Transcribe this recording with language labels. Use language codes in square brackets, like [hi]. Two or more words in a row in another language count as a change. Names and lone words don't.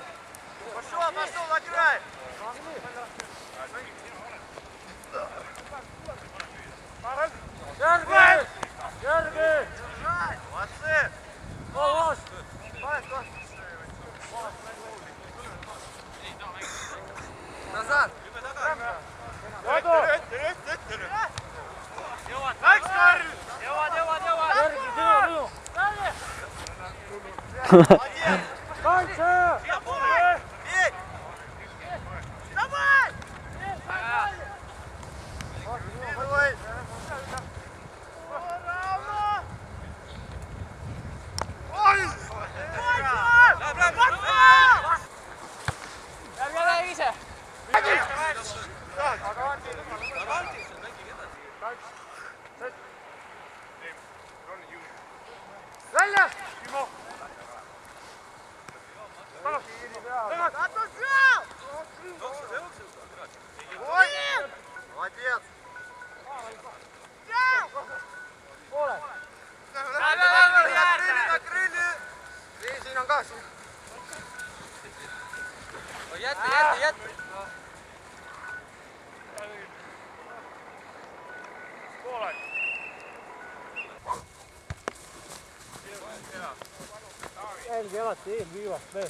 [ru] Пошел, на край! Järgi! Молодцы! Назад! [et] Läks Karl! Jõuad! Kaitse! Siia poole! Nii! Davai! Järgi ole ise! Välja! Timo! [ru] Молодец! Накрыли! [et] Siin on ka siin. Jätta! Poole! Jälgi alati eelviivast veel.